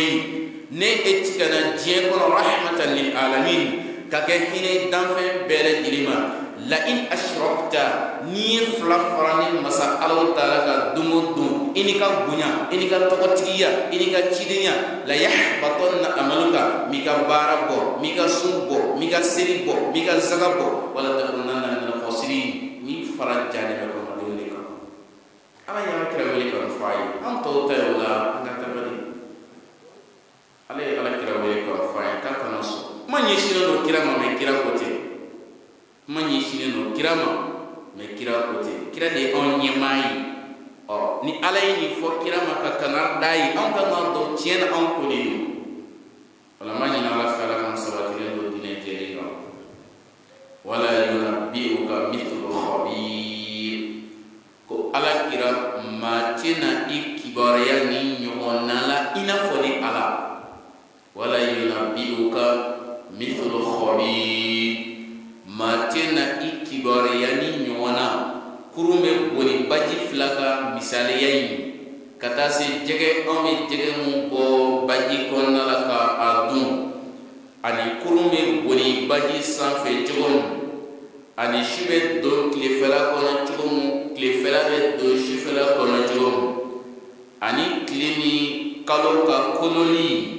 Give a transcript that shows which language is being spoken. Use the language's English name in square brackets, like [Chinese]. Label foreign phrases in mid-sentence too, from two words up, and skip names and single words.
[Bambara] ye ne e tigɛna diɲɛ kɔnɔ [Arabic] رحمة للعالمين [Bambara] ka kɛ hinɛ danfɛn bɛɛ lajɛlen ma [Arabic] لئن أشركت [Bambara] ni ye fila fara ni masa ala taala ka don o don i ni ka bonya i ni ka tɔgɔtigiya i ni ka cidenya la [Arabic] ليحبطن عملك [Bambara] m'i ka baara bɔ m'i ka sun bɔ m'i ka seli bɔ m'i ka zaga bɔ wala [Arabic] تكونن من الخاسرين [Bambara] ni fara jani bɛ kɔnɔdenw de kan ala y'an kira wele ka fɔ a ye an tɔw ta ye o la an ka tabali ala ye ala kira wele ka fɔ a ye k'a kana sɔn kuma ɲɛsinnen don kira ma mɛ kira ko tɛ kuma ɲɛsinnen don kira ma mɛ kira ko tɛ kira de ye anw ɲɛmaa ye ni ala ye nin fɔ kira ma ka kana da ye anw ka kan dɔn tiɲɛ na anw ko de don wala ma ɲinɛ ala fɛ ala kan sabatilen don diinɛ jɛlen kan [Arabic] ولا ينبئك مثل خبير [Bambara] ko ala kira maa tɛna i kibaruya ni ɲɔgɔnna la i n'a fɔ ni ala [Arabic] ولا ينبئك مثل خبير [Bambara] maa tɛna i kibaruya ni ɲɔgɔn na kurun bɛ boli baji fila ka misaliya in ka taa se jɛgɛ anw bɛ jɛgɛ mun bɔ baji kɔnɔna la ka a dun ani kurun bɛ boli baji sanfɛ cogo min ani su bɛ don tilefɛla kɔnɔ cogo min tilefɛla bɛ don sufɛla kɔnɔ cogo min ani tile ni kalo ka kololi